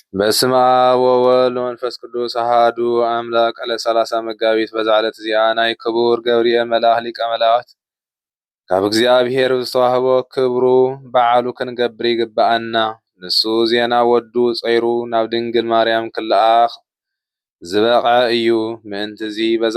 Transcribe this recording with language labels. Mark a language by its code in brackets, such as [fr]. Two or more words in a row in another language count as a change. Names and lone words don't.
[gez] በስመ አብ ወወልድ ወመንፈስ ቅዱስ አሐዱ አምላክ [ti] አለ 30 መጋቢት በዛለት ዚያ ናይ ክቡር ገብርኤል መልአክ ሊቀ መላእክት ካብ እግዚአብሔር ዝተዋህቦ ክብሩ በዓሉ ክንገብር ይግባአና። ንሱ ዜና ወዱ ጸይሩ ናብ ድንግል ማርያም ክለኣኽ ዝበቀ እዩ። ምእንቲ እዚ በዛ